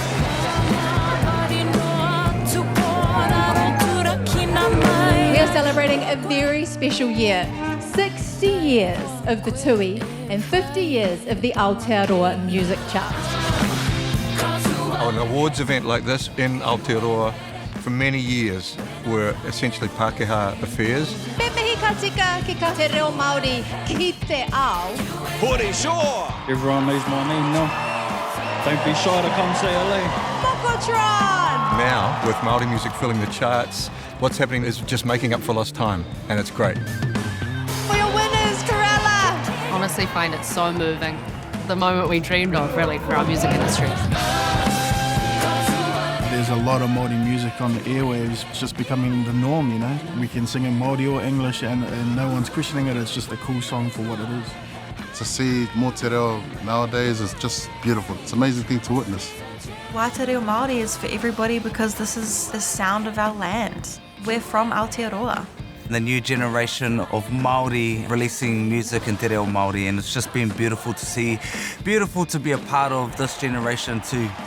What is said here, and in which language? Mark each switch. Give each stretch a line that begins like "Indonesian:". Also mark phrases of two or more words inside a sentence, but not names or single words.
English: We are celebrating a very special year. 60 years of the Tui and 50 years of the Aotearoa music charts. An awards event like this in Aotearoa for many years were essentially Pākehā affairs.
Māori: Me mihi ka tika ki ka te reo Māori ki te ao.
English: Puri Shaw! Everyone needs my name, no? Don't be shy to come say hello. Mokotron! Now, with Māori music filling the charts, what's happening is just making up for lost time, and it's great. For your winners, Karela! Honestly find it so moving. The moment we dreamed of, really, for our music industry. There's a lot of Māori music on the airwaves. It's just becoming the norm, you know? We can sing in Māori or English and no one's questioning it. It's just a cool song for what it is. To see more te reo nowadays is just beautiful. It's an amazing thing to witness. Why Te Reo Māori is for everybody because this is the sound of our land. We're from Aotearoa. The new generation of Māori releasing music in Te Reo Māori, and it's just been beautiful to see, beautiful to be a part of this generation too.